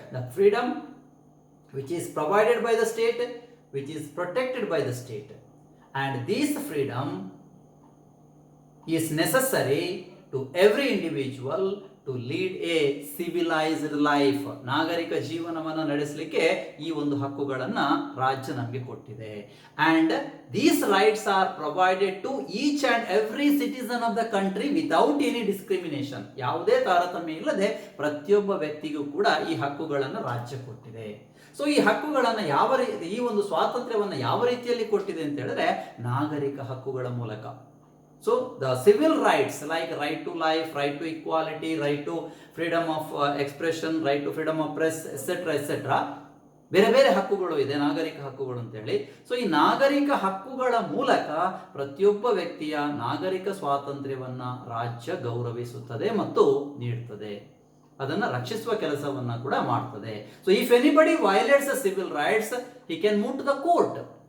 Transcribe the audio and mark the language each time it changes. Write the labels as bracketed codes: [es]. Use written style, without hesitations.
[en] The freedom which is provided by the state, which is protected by the state, and this freedom is necessary to every individual to lead a civilized life. [kn] ನಾಗರಿಕ ಜೀವನವನ್ನು ನಡೆಸಲಿಕ್ಕೆ ಈ ಒಂದು ಹಕ್ಕುಗಳನ್ನು ರಾಜ್ಯ ನಮಗೆ ಕೊಟ್ಟಿದೆ. [en] And these rights are provided to each and every citizen of the country without any discrimination. [kn] ಯಾವುದೇ ತಾರತಮ್ಯ ಇಲ್ಲದೆ ಪ್ರತಿಯೊಬ್ಬ ವ್ಯಕ್ತಿಗೂ ಕೂಡ ಈ ಹಕ್ಕುಗಳನ್ನು ರಾಜ್ಯ ಕೊಟ್ಟಿದೆ. ಸೊ ಈ ಹಕ್ಕುಗಳನ್ನು ಈ ಒಂದು ಸ್ವಾತಂತ್ರ್ಯವನ್ನು ಯಾವ ರೀತಿಯಲ್ಲಿ ಕೊಟ್ಟಿದೆ ಅಂತ ಹೇಳಿದ್ರೆ ನಾಗರಿಕ ಹಕ್ಕುಗಳ ಮೂಲಕ. [en] So the civil rights like right to life, right to equality, right to freedom of expression, right to freedom of press, etc. [kn] ಬೇರೆ ಬೇರೆ ಹಕ್ಕುಗಳು ಇದೆ, ನಾಗರಿಕ ಹಕ್ಕುಗಳು ಅಂತ ಹೇಳಿ. ಸೊ ಈ ನಾಗರಿಕ ಹಕ್ಕುಗಳ ಮೂಲಕ ಪ್ರತಿಯೊಬ್ಬ ವ್ಯಕ್ತಿಯ ನಾಗರಿಕ ಸ್ವಾತಂತ್ರ್ಯವನ್ನ ರಾಜ್ಯ ಗೌರವಿಸುತ್ತದೆ ಮತ್ತು ನೀಡುತ್ತದೆ, ಅದನ್ನು ರಕ್ಷಿಸುವ ಕೆಲಸವನ್ನ ಕೂಡ ಮಾಡ್ತದೆ. [en] So if anybody violates civil rights, he can move to the court.